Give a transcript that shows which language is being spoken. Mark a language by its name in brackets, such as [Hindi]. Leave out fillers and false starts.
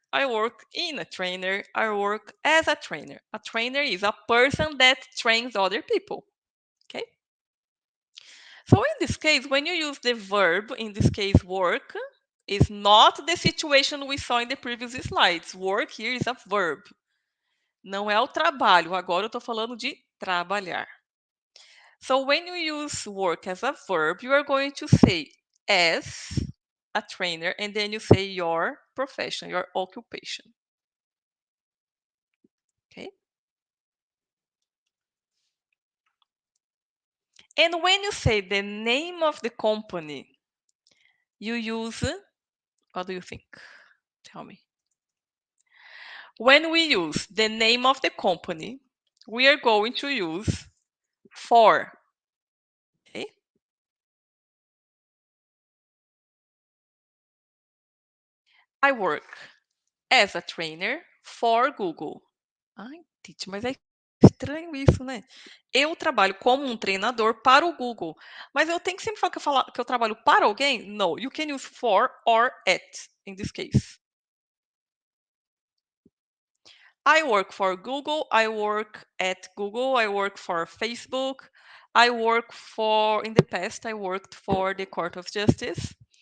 [English] I work in a trainer. I work as a trainer. A trainer is a person that trains other people. Okay? So in this case, when you use the verb, in this case, work, is not the situation we saw in the previous slides. Work here is a verb. [Portuguese] Não é o trabalho. Agora eu estou falando de trabalhar. [English] So when you use work as a verb, you are going to say as a trainer, and then you say your profession, your occupation. Okay? And when you say the name of the company, you use, what do you think? Tell me. When we use the name of the company, we are going to use for. Okay? I work as a trainer for Google. [Portuguese] Ai, Titi, mas é estranho isso, né? Eu trabalho como um treinador para o Google. Mas eu tenho que sempre falar que eu trabalho para alguém? [English] No, you can use for or at in this case. I work for Google, I work at Google, I work for Facebook, in the past, I worked for the Court of Justice.